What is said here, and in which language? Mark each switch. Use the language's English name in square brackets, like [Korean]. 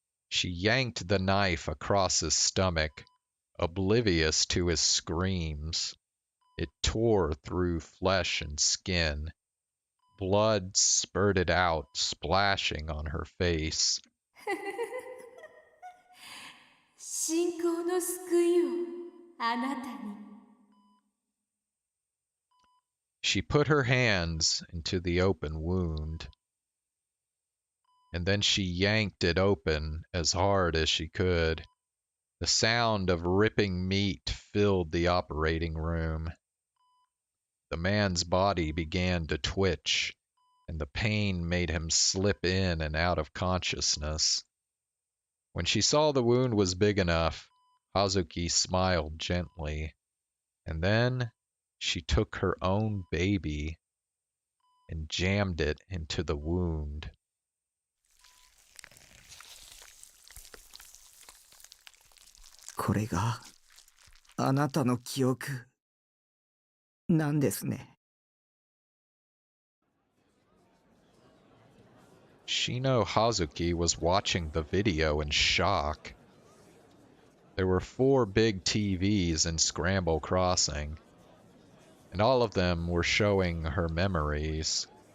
[English] She yanked the knife across his stomach, oblivious to his screams. It tore through flesh and skin. Blood spurted out, splashing on her face. [Japanese] 信仰の救いをあなたに [English] She put her hands into the open wound, and then she yanked it open as hard as she could. The sound of ripping meat filled the operating room. The man's body began to twitch, and the pain made him slip in and out of consciousness. When she saw the wound was big enough, Hazuki smiled gently, and then she took her own baby and jammed it into the wound. [Japanese] これがあなたの記憶なんですね。 [English] Shino Hazuki was watching the video in shock. There were 4 big TVs in Scramble Crossing, and all of them were showing her memories.